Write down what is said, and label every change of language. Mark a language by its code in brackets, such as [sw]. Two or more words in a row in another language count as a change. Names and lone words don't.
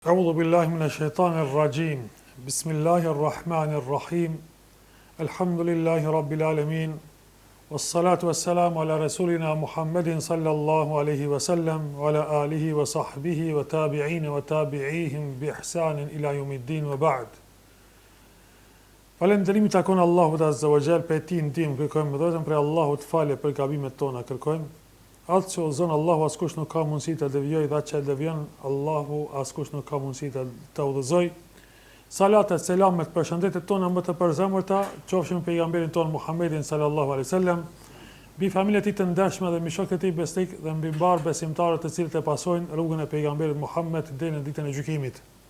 [ar] أعوذ بالله من الشيطان الرجيم. بسم الله الرحمن الرحيم. الحمد لله رب العالمين. والصلاة والسلام على رسولنا محمد صلى الله عليه وسلم وعلى آله وصحبه والتابعين وتابعيهم بإحسان إلى يوم الدين وبعد. [sq] Falënderimi takon Allahut [ar] عز وجل, [sq] pe ti ndim kërkojmë vetëm për Allahut falje për gabimet tona kërkojmë. Atë që zonë Allahu askush nuk ka mundësi të devijoj dhe atë që devijon Allahu askush nuk ka mundësi të udhëzoj. Salatet, selamet, përshëndetet tona më të përzemërta qofshin pejgamberin ton Muhammedin [ar] صلى الله عليه وسلم, [sq] mbi familjen e tij të ndershme dhe mbi shokët e tij besnik dhe mbi mbar besimtarët të cilët e pasojnë rrugën e pejgamberit Muhammed deri në ditën e gjykimit.